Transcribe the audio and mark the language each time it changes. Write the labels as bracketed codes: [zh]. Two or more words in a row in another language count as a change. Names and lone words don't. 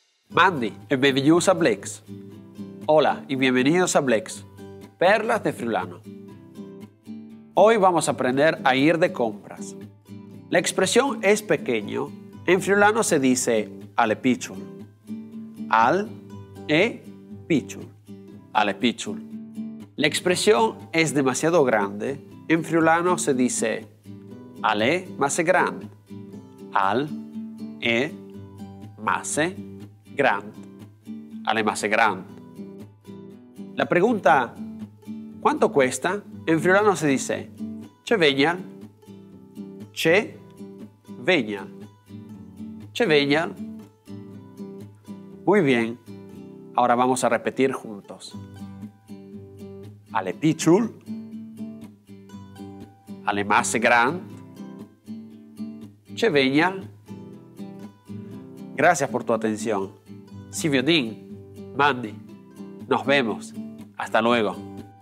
[fur] Mandy e benvenuti a Blex. [es] Hola y bienvenidos a Blex, perlas de Friulano. Hoy vamos a aprender a ir de compras. La expresión es pequeño. En friulano se dice [fur] ale pichul. Al e pichul. Ale pichul. [es] La expresión es demasiado grande. En friulano se dice [fur] ale mase grande. Al e mase grande. Ale mase grande. [es] La pregunta ¿cuánto cuesta? En friulano se dice [fur] che vegnal. Che vegnal. Che vegnal. [es] Muy bien. Ahora vamos a repetir juntos. [fur] Ale pichul. Ale mase grande. Che vegnal. [es] Gracias por tu atención. [fur] Si vedin, Mandy. [es] Nos vemos. Hasta luego.